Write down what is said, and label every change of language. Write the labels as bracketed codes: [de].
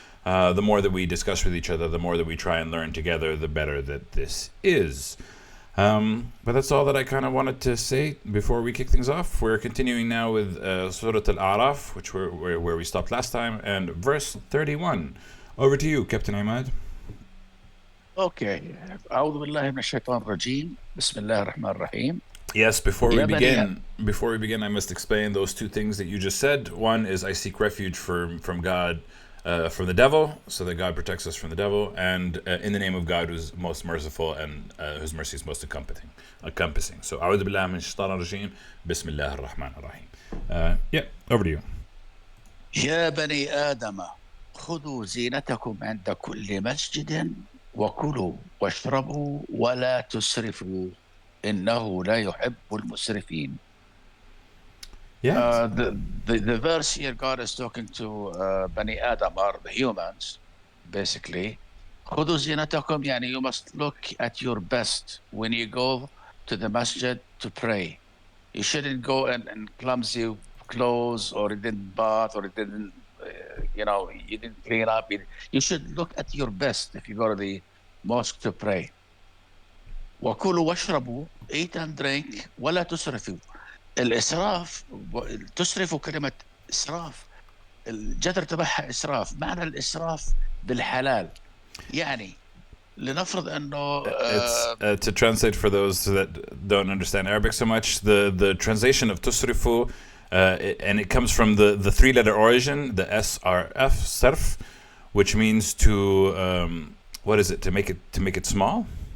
[en] The more that we discuss with each other, the more that we try and learn together, the better that this is. But that's all that I kind of wanted to say before we kick things off. We're continuing now with Surah Al-A'raf, where we stopped last time, and verse 31. Over to you, Captain Imad. Okay. [ar] أعوذ بالله من الشيطان الرجيم. بسم الله الرحمن الرحيم. [en] Yes, before [ar] يا [en] we [ar] بني [en] begin, I must explain those two things that you just said. One is I seek refuge from God, from the devil, so that God protects us from the devil, and in the name of God, who's most merciful and whose mercy is most encompassing. So, [ar] أعوذ بالله من الشيطان الرجيم. بسم الله الرحمن الرحيم. [en] Over to you. [ar] يا بني آدم خذوا زينتكم عند كل مسجد وكلوا واشربوا ولا تسرفوا إنه لا يحب المسرفين. [en] Yeah. The verse here, God is talking to Bani Adam, or the humans, basically. [ar] خذوا زينتكم, يعني [en] you must look at your best when you go to the masjid to pray. You shouldn't go in clumsy clothes, or you didn't bath, or you didn't, you didn't clean up. You should look at your best if you go to the mosque to pray. [ar] وكلوا واشربوا, [en] eat and drink, [ar] ولا تسرفوا. الإسراف, تسرفوا كلمة إسراف الجذر تبعها إسراف. معنى الإسراف بالحلال, يعني لنفرض أنه [en] It's to translate for those that don't understand Arabic so much. The translation of tusrifu, and it comes from the three-letter origin, the SRF, sarf, which means to what is it? To make it small?